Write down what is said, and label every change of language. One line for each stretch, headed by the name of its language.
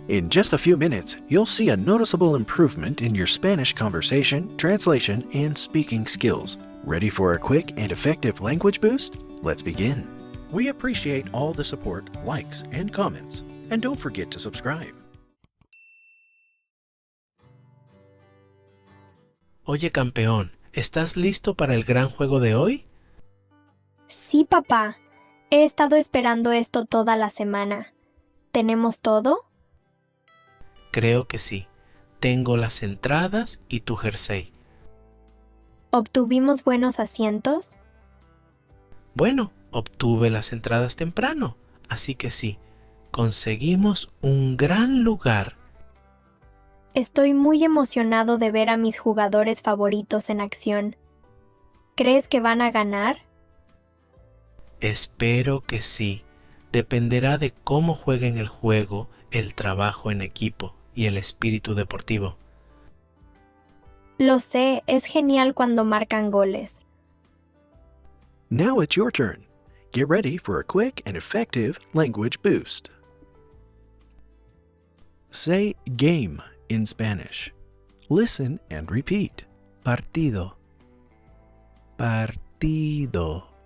English: In just a few minutes, you'll see a noticeable improvement in your Spanish conversation, translation, and speaking skills. Ready for a quick and effective language boost? Let's begin. We appreciate all the support, likes, and comments. And don't forget to subscribe.
Spanish: Oye, campeón, ¿estás listo para el gran juego de hoy? Sí, papá. He estado esperando esto toda la semana. ¿Tenemos todo? Creo que sí. Tengo las entradas y tu jersey. ¿Obtuvimos buenos asientos? Bueno, obtuve las entradas temprano, así que sí, conseguimos un gran lugar. Estoy muy emocionado de ver a mis jugadores favoritos en acción. ¿Crees que van a ganar? Espero que sí. Dependerá de cómo jueguen el juego, el trabajo en equipo y el espíritu deportivo. Lo sé, es genial cuando marcan goles.
English: Now it's your turn. Get ready for a quick and effective language boost. Say game in Spanish. Listen and repeat.
Spanish: Partido. Partido.